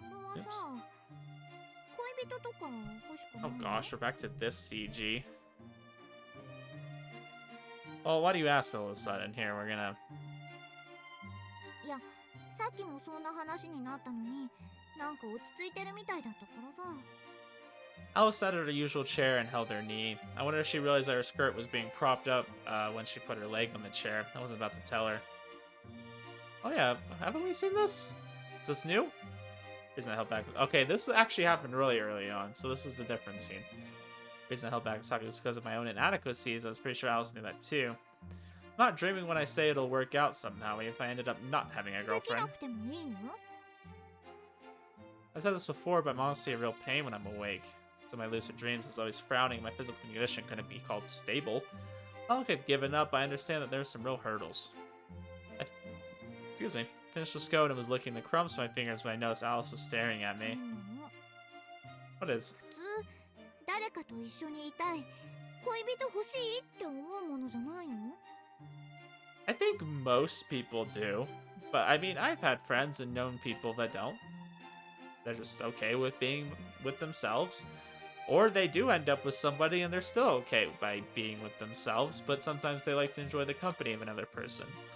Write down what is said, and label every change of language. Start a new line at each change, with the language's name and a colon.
Japanese: トールはさ、恋人とか欲しくないの？
English: gosh, we're back to this CG. Well, why do you ask all of a sudden? Here, we're gonna...
Japanese: いや、さっきもそんな話になったのに、なんか落ち着いてるみたいだったからさ。
English: Alice sat at her usual chair and held her knee. I wonder if she realized that her skirt was being propped up when she put her leg on the chair. I wasn't about to tell her. Oh yeah, haven't we seen this? Is this new? Reason I held back. Okay, this actually happened really early on, so this is a different scene. Reason I held back Saki was because of my own inadequacies. I was pretty sure Alice knew that too. I'm not dreaming when I say it'll work out somehow if I ended up not having a
Japanese: できな
English: girlfriend.
Japanese: くてもいいの？
English: I've said this before, but I'm honestly a real pain when I'm awake. So my lucid dreams is always frowning. My physical condition couldn't be called stable. Not like I've given up. I understand that there's some real hurdles. Excuse me. Finished the scone and was licking the crumbs from my fingers when I noticed Alice was staring at
Japanese: う
English: me.
Japanese: ん、
English: What is?
Japanese: 普通誰かと一緒にいたい、恋人欲しいって思うものじゃないの？
English: I think most people do. But I mean, I've had friends and known people that don't. They're just okay with being with themselves. Or they do end up with somebody and they're still okay by being with themselves, but sometimes they like to enjoy the company of another person.